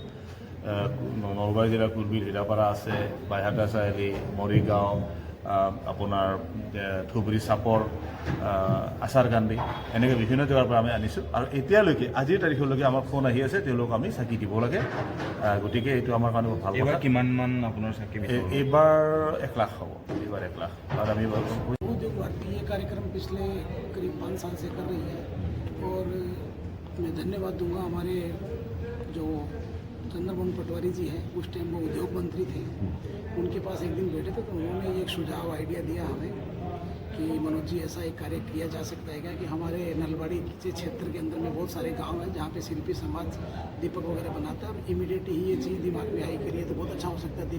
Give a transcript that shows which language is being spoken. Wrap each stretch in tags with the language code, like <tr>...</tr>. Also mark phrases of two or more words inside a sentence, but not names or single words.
<as>নলবাৰী জিলাৰ কুলবিল, হীৰাপাৰা আছে, বাইহাটা চাৰিআলি, মৰিগাঁও, আপোনাৰ ধুবুৰী চাপৰ আচাৰ কান্দি এনেকৈ বিভিন্ন জেগাৰ পৰা আমি আনিছোঁ আৰু এতিয়ালৈকে আজিৰ তাৰিখলৈকে আমাৰ ফোন আহি আছে তেওঁলোকক আমি চাকি দিব লাগে গতিকে এইটো আমাৰ কাৰণে ভাল কথা। কিমানমান আপোনাৰ চাকি এইবাৰ 1 লাখ হ'ব, এইবাৰ 1 লাখ। আৰু আমি</as> <hi>उद्योग भारती ये कार्यक्रम पिछले करीब 5 साल से कर रही है और मैं धन्यवाद दूंगा हमारे जो चंद्रमोहन पटवारी जी हैं, उस टाइम वो उद्योग मंत्री थे, उनके पास एक दिन बैठे थे तो उन्होंने एक सुझाव आइडिया दिया हमें कि मनोज जी ऐसा एक कार्य किया जा सकता है क्या कि हमारे नलबाड़ी के क्षेत्र के अंदर में बहुत सारे गांव हैं जहाँ पे शिल्पी समाज दीपक वगैरह बनाता है और इमीडिएट ही ये चीज़ दिमाग में आई करिए तो बहुत अच्छा हो सकता है।</hi>